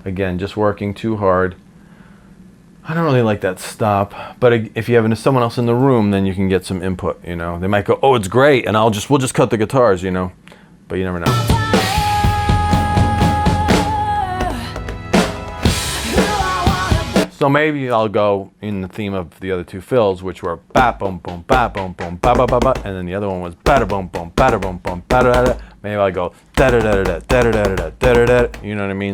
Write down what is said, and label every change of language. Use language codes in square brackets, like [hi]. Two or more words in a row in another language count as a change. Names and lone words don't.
[en] Again, just working too hard. I don't really like that stop, but if you have someone else in the room, then you can get some input, you know. They might go, "Oh, it's great," and we'll just cut the guitars, you know. But you never know. So maybe I'll go in the theme of the other two fills, which were ba boom boom ba boom boom ba ba ba ba, and then the other one was ba da boom boom ba da boom boom ba da da. Maybe I'll go da da da da da da da da da da. You know what I mean?